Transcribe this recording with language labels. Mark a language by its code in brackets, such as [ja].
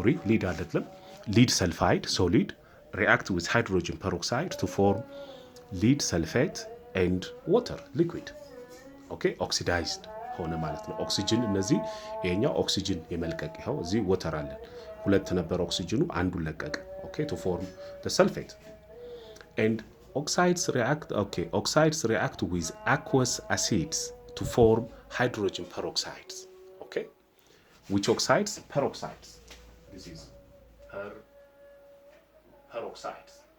[en] Lead [am] አይደለም, [en] lead sulfide solid react with hydrogen peroxide to form lead sulfate and water liquid. [am] Okay, oxidized ሆነ ማለት ነው። ኦክሲጅን እነዚህ ይሄኛው ኦክሲጅን የመልቀቅ ይኸው እዚህ ወተር አለን፣ ሁለት ነበር ኦክሲጅኑ አንዱን ለቀቀ። [en] Okay, to form the sulfate. And oxides react with aqueous acids to form hydrogen peroxides. Okay, which oxides? Peroxides. This is peroxides.